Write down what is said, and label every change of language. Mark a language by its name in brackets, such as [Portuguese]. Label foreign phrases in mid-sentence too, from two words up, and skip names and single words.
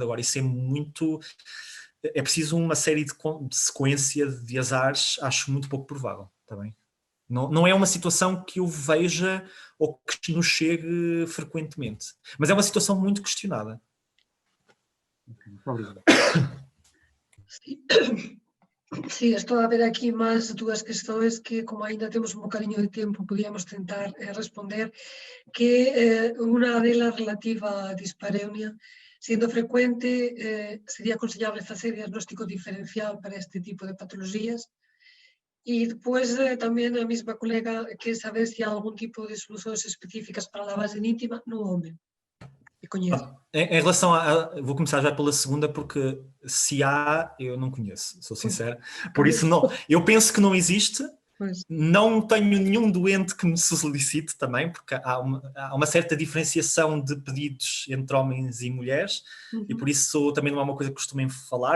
[Portuguese] Agora, isso é preciso uma série de sequência de azares, acho muito pouco provável, está bem? Não é uma situação que eu veja ou que nos chegue frequentemente, mas é uma situação muito questionada. Muito obrigado. [Galician] Sí, estou a ver aquí máis dúas questões que, como ainda temos un bocadiño de tempo, podíamos tentar responder, que unha delas relativa á dispareunia. [Spanish] Siendo frecuente, [Galician] sería aconsellable facer diagnóstico diferencial para este tipo de patoloxías. E depois tamén a mesma colega que saber se há algún tipo de [Portuguese] soluções específicas para a lavagem íntima [Galician] no home. [Portuguese] Em relação vou começar já pela segunda, porque se há, eu não conheço, sou sincero. Por isso, não, eu penso que não existe. Não tenho nenhum doente que me solicite também, porque há uma certa diferenciação de pedidos entre homens e mulheres, e por isso também não é uma coisa que costumem falar.